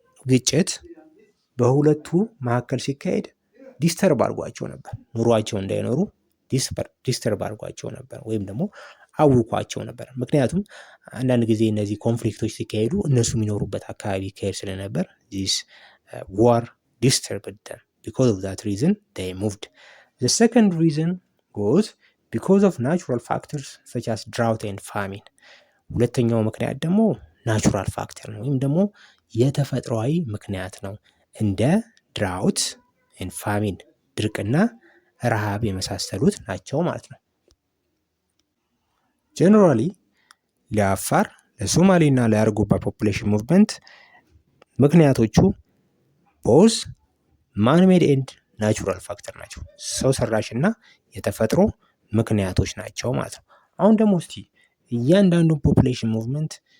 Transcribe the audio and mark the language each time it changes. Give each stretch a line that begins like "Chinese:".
Amharic: ግጭት በሁለቱ መካከል ሲካሄድ ዲስተርብ አድርጓቸው ነበር። ኑሯቸው እንዳይኖሩ ዲስተርብ አድርጓቸው ነበር፣ ወይም ደግሞ አውኳቸው ነበር። ምክንያቱም አንዳንድ ጊዜ እነዚህ ኮንፍሊክቶች ሲካሄዱ እነሱ የሚኖሩበት አካባቢ ይካሄድ ስለነበር this war disturbed them.
English: Because of that reason they moved. The second reason was because of natural factors such as drought and famine.
Amharic: ሁለተኛው ምክንያት ደግሞ ናቹራል ፋክተር ነው፣ ወይም ደግሞ የተፈጥሯዊ ምክንያት ነው። እንደ ድራውት ኤንድ ፋሚን፣ ድርቅና ረሃብ የመሳሰሉት ናቸው ማለት ነው። ጀነራሊ ለአፋር፣ ለሶማሌ እና ለአርጎባ ፖፑሌሽን ሙቭመንት ምክንያቶቹ ቦዝ ማንሜድ ኤንድ ናቹራል ፋክተር ናቸው። ሰው ሰራሽ እና የተፈጥሮ ምክንያቶች ናቸው ማለት ነው። አሁን ደግሞ እስቲ እያንዳንዱን ፖፑሌሽን ሙቭመንት